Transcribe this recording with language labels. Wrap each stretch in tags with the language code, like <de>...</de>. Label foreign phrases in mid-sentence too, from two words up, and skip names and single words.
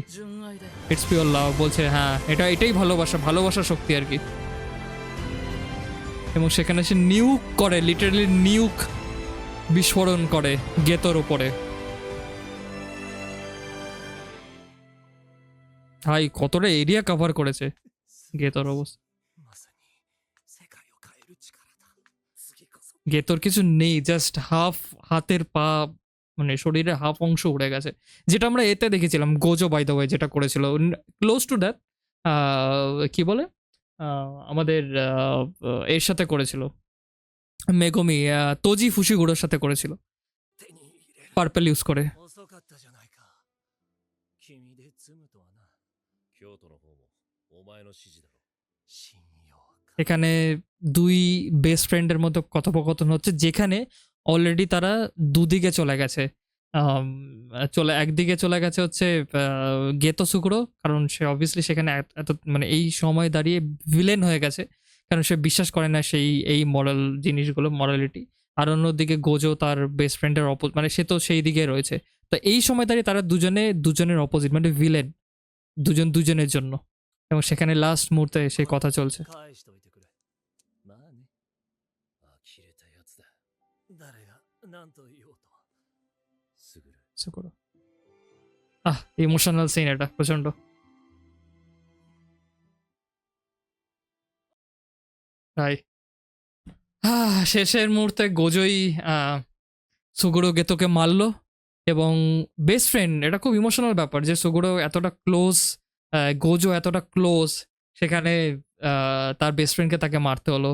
<en>it's pure love</en> <bn>বলছে, হ্যাঁ এটাই ভালোবাসার শক্তি আর কি। এবং সেখানে সে নিউক করে,</bn> <en>literally nuke</en> <bn>বিস্ফোরণ করে গেতোর উপরে। ভাই কতটা</bn> <en>area cover</en> <bn>করেছে</bn> <ja>すごい</ja> <bn>গেতোর অবস্থা।</bn> <ja>まさに世界を変える力だ。次こそ</ja> <bn>গেতোর কিছু নেই,</bn> <en>just half</en> <bn>হাতের পা, মানে শরীরের হাফ অংশ উড়ে গেছে, যেটা আমরা এতে দেখেছিলাম গোজো</bn> <en>by the way</en> <bn>যেটা করেছিল</bn> <en>close to that.</en> <bn>কি বলে আমাদের এর সাথে করেছিল মেগমি, তোজি ফুশিগুড়োর সাথে করেছিল</bn> <ja>手に入れる。</ja> <en>purple use</en> <bn>করে।</bn> <ja>遅かったじゃないか。君で積むとはな。京都の方もお前の指示だろ。信用か。</ja> <bn>এখানে দুই</bn> <en>best friend's</en> <bn>মধ্যে কথোপকথন হচ্ছে, যেখানে অলরেডি তারা দুদিকে চলে গেছে। একদিকে চলে গেছে হচ্ছে গেতো সুকুরো, কারণ সে অবভিয়াসলি সেখানে এত মানে এই সময় দাঁড়িয়ে ভিলেন হয়ে গেছে, কারণ সে বিশ্বাস করে না এই মরাল জিনিসগুলো, মরালিটি। আর অন্যদিকে গোজো তার</bn> <en>best friend's</en> <bn>মানে সে তো সেই দিকে রয়েছে। তো এই সময় দাঁড়িয়ে তারা দুজনের অপোজিট, মানে ভিলেন দুজনের জন্য। এবং সেখানে লাস্ট মুহূর্তে সেই কথা চলছে।</bn> <ja>返しておいてくれ。まあね。呆れたやつだ。誰が何と言おうと。すぐる。</ja> <bn>সুকুরো</bn> <en>emotional scene</en> <bn>এটা প্রচন্ড। তাই শেষের মুহূর্তে গোজোই সুগুরো গেতোকে মারলো, এবং</bn> <en>best friend,</en> <bn>এটা খুব ইমোশনাল ব্যাপার যে সুগুরো এতটা ক্লোজ, গোজো এতটা ক্লোজ, সেখানে তার</bn> <en>best friend</en> <bn>তাকে মারতে হলো।</bn>